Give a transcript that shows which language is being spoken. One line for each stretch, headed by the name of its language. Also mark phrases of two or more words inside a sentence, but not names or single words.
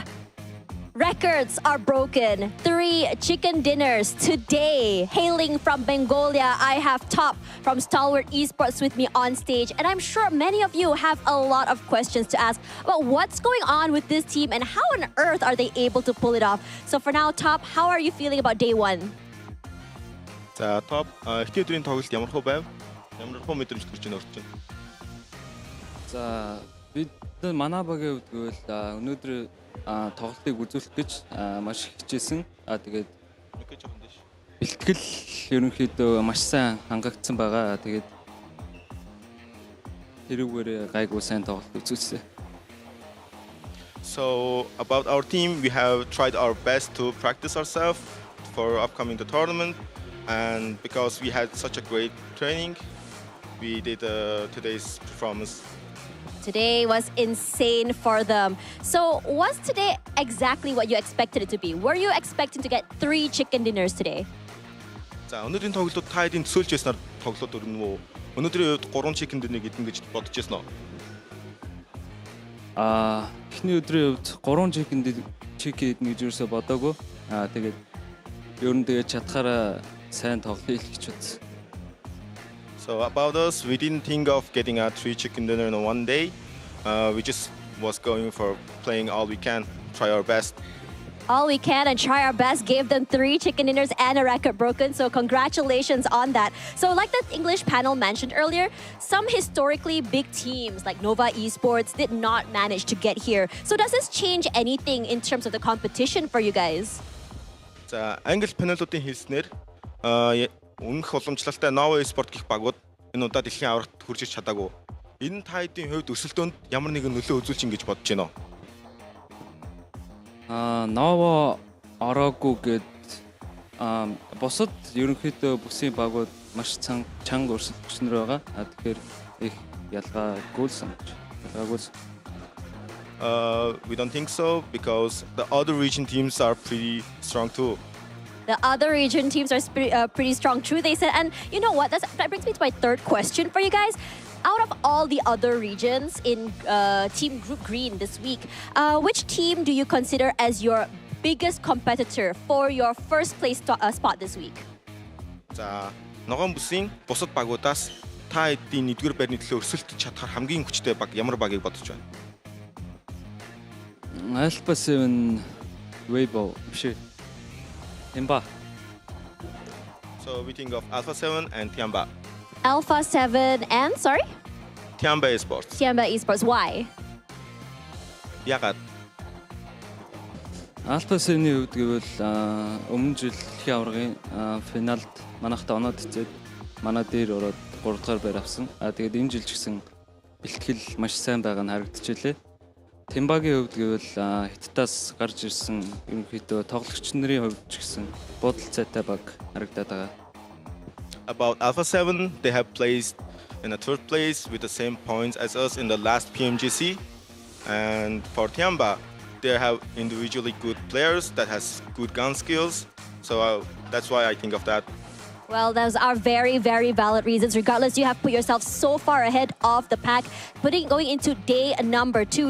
English: Records are broken. 3 chicken dinners today. Hailing from Bengolia, I have Top from Stalwart Esports with me on stage. And I'm sure many of you have a lot of questions to ask about what's going on with this team and how on earth are they able to pull it off. So for now, Top, how are you feeling about day 1?
Mongolian: За топ эхний өдрийн тоглолт ямар хөө байв? Ямар хөө мэдрэмж төрж байна өрч байна? За бид манай багийн хувьд гэвэл өнөөдөр тоглолтыг үзүүлэх гэж маш их хичээсэн. Тэгээд бэлтгэл ерөнхийдөө маш сайн хангагдсан байгаа. Тэгээд тэрүүгээр гайгүй сайн тоглолт үзүүлсэн.
English: So about our team, we have tried our best to practice ourselves for upcoming the tournament, and because we had such a great training, we did today's performance. Today was insane for them. So was today exactly what you expected it to be? Were you expecting to get 3 chicken dinners today?
Mongolian: За өнөөдрийн тоглолтууд та хэдийн төсөөлж байснаар тоглолт өрнө үү? өнөөдрийн үед 3
English: chicken dinner
Mongolian: гэдэг гэж бодож байсан уу? Эхний өдрийн үед 3 chicken гэж юусоо бодоогүй. Тэгээд ер нь тэгээд чадхаараа сайн тоглоё гэж бодсон.
English: So about us, we didn't think of getting a 3 chicken dinner in one day. We just was going for playing all we can, try our best. All we can and try our best gave them 3 chicken dinners and a record broken. So congratulations on that. So like the English panel mentioned earlier, some historically big teams like Nova Esports did not manage to get here. So does this change anything in terms of the competition for you guys?
Mongolian: За англи панелуудын хэлснээр өмнөх уламжлалтай Nova Esports гэх багууд энэ удаа дэлхийн аврагт хүрч иж чадаагүй. Энэ таидын хувьд өсөлтөнд ямар нэгэн нөлөө үзүүлж ин гэж бодож байна уу? Nova ороогүй гэд бусад ерөнхийдөө бүсийн багууд маш чанга өрсөлдөгчнөр байгаа. Тэгэхээр их ялгаагүй санагдаж.
English: We don't think so because the other region teams are pretty strong too. The other region teams are pretty strong, true, they said. And you know what? That brings me to my third question for you guys. Out of all the other regions in Team Group Green this week, which team do you consider as your biggest competitor for your first place spot this week?
Mongolian: За, ногоон бүсийн бусад багуудаас та эдийн 1-р байрны төлөө өрсөлдөж чадхаар хамгийн хүчтэй баг ямар багийг бодож байна? Alpha 7 Weibo биш. Tiamba.
English: So we think of Alpha 7 and Tiamba. Alpha 7 and, sorry? Tiamba Esports. Tiamba Esports. Why?
Mongolian: Ягаад? Alpha 7-ийн хувьд гэвэл өмнө жил дэлхийн аваргын финалд манайхтай оноод цэцээд манай дээр ороод 3 дахь байр авсан. Тэгээд энэ жил ч гэсэн бэлтгэл маш сайн байгаа нь харагдчихлээ. Тимбагийн хувьд гэвэл Хятадаас гарч ирсэн ерөнхийдөө тоглогч нарын хувьд ч гэсэн бодолцоотой баг харагдаад байгаа.
English: About Alpha 7, they have placed in a 3rd place with the same points as us in the last PMGC. And for Tiamba, they have individually good players that has good gun skills. So that's why I think of that. Well, those are very, very valid reasons. Regardless, you have put yourself so far ahead of the pack, going into day number 2.